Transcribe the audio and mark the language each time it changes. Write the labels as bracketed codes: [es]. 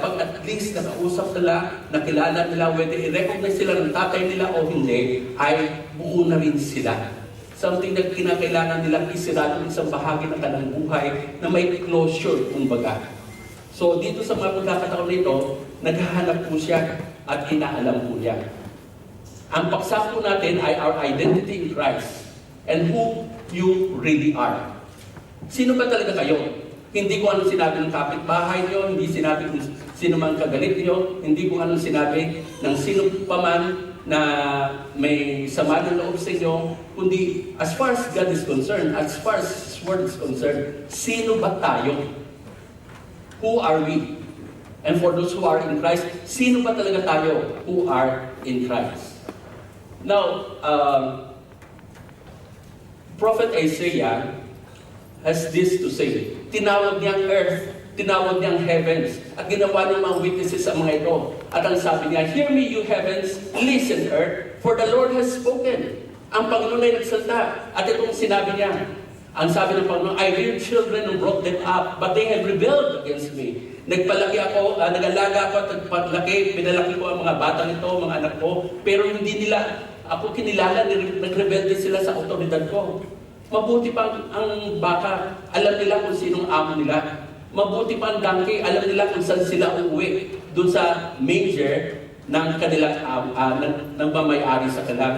[tl] Pag at least nakausap nila, nakilala nila, whether i-recognize sila ng tatay nila o hindi, ay buo na rin sila. Something na kinakailangan nilang isirado isang bahagi ng kanilang buhay na may closure, kumbaga. So dito sa mga pagkakataon nito, naghahanap po siya at inaalam po niya. Ang paksa po natin ay [en] our identity in Christ and who you really are. [tl] Sino ba talaga kayo? Hindi ko anong sinabi ng kapitbahay niyo, hindi sinabi kung sino man kagalit niyo, hindi ko anong sinabi ng sino pa man na may sama ng loob sa inyo, kundi [en] as far as God is concerned, as far as His Word is concerned, sino ba tayo? Who are we? And for those who are in Christ, [tl] sino ba talaga tayo [en] who are in Christ? Now, Prophet Isaiah has this to say. [tl] Tinawag niyang earth, tinawag niyang heavens, at ginawa ng mga witnesses sa mga ito. At ang sabi niya, [en] "Hear me, you heavens, listen, earth, for the Lord has spoken." [tl] Ang Panginoon ay nagsalita. At itong sinabi niya, ang sabi ng Panginoon, [en] "I reared children and brought them up, but they have rebelled against me." [tl] Nagpalaki ako, nag-alaga ako at nagpalaki, pinalaki ko ang mga batang ito, mga anak ko, pero hindi nila ako kinilala, nagrebelde sila sa otoridad ko. Mabuti pa ang baka, alam nila kung sinong amo nila. Mabuti pa ang donkey, alam nila kung saan sila uuwi. Doon sa manger ng kanilang ng mamayari sa kanila.